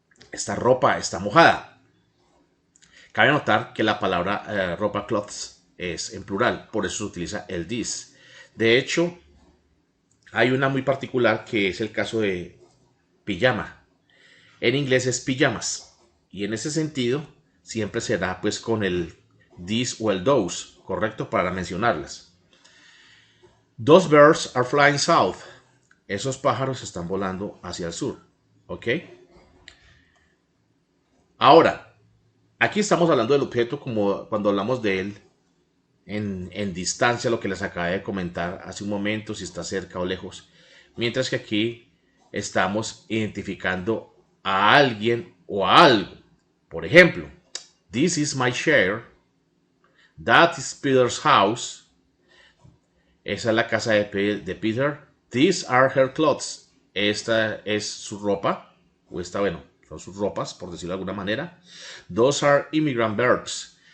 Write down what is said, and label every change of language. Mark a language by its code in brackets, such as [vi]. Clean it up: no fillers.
[es] Esta ropa está mojada. Cabe notar que la palabra ropa, clothes, es en plural, por eso se utiliza el this. De hecho, hay una muy particular que es el caso de pijama. En inglés es pijamas, y en ese sentido siempre será pues con el this o el those, correcto, para mencionarlas. [en] Those birds are flying south. [es] Esos pájaros están volando hacia el sur, ¿ok? Ahora, aquí estamos hablando del objeto como cuando hablamos de él en distancia, lo que les acabé de comentar hace un momento, si está cerca o lejos. Mientras que aquí estamos identificando a alguien o a algo. [en] Por ejemplo, this is my chair. That is Peter's house. [es] Esa es la casa de Peter. [en] These are her clothes. [es] Esta es su ropa. O esta, bueno, son sus ropas, por decirlo de alguna manera. [en] Those are immigrant verbs.